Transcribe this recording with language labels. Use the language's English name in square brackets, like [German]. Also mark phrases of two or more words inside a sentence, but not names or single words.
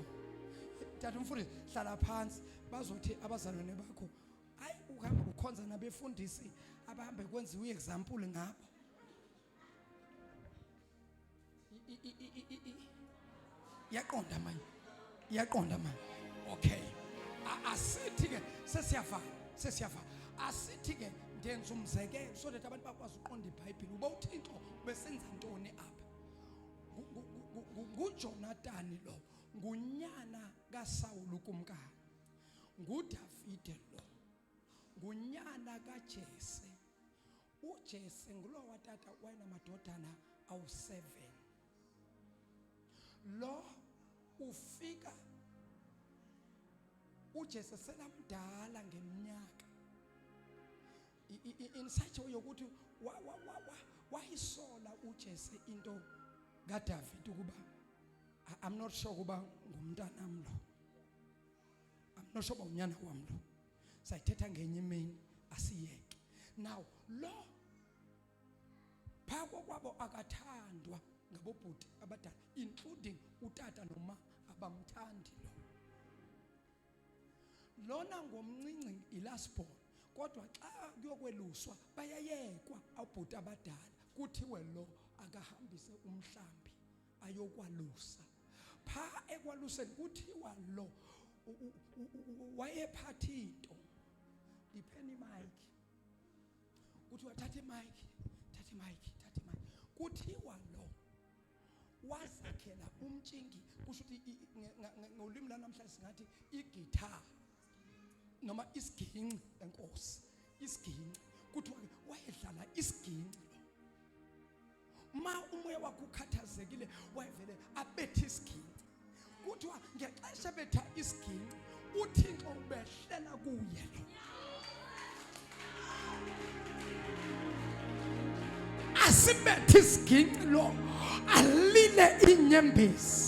[Xhosa] Tata umfundisi hlala phansi bazothi abazalwane bakho hayi uhamba ukhonza nabefundisi abahambe kwenziwa iexample ngabo. Yaqonda manje. Okay. Asithi ke sesiyafa. Asithi ke ndenza umzekelo [English] so that [Xhosa] abantu bakwazi uqonda iBhayibheli. Uba uThixo besenza ntoni apha? nguJonathan lo ngunyana kaSawuli ukumkani. nguDavide lo ngunyana kaJese. uJese ngulo watata wayenamadodana awu7. lo ufika uJese selamdala ngeminyaka [English] in such a way [Xhosa] yokuthi wayisola uJese into kaDavid ukuba [English] I'm not sure [Xhosa] kuba ngumntanami lo. [English] I'm not sure [Xhosa] uba unyana wami lo. Sayithetha ngenye imini asiyeke. Now lo phako kwabo akathandwa ngabobhuti abadala including utata noma abamthandi lo. Lona ngomncinci ilasborn kodwa xa kuyokweluswa bayayekwa abobhuti abadala kuthiwe lo akahambise umhlambi ayokwalusa. Pha ekwaluseni kuthiwa lo wayephatha into. Ipheni mic. Kuthiwa thatha mic. Kuthiwa lo wazakhela umtshingi kusho ukuthi ngolimi lanamhlanje singathi igitara noma isiginci enkosi. Isiginci kuthiwa wayedlala isiginci. Ma umoya wakho ukhathazekile wayevele abethe isiginci. Kuthiwa ngexesha betha isiginci uThixo ubehlela kuye lo. Asibethe isiginci lo alile inyembezi.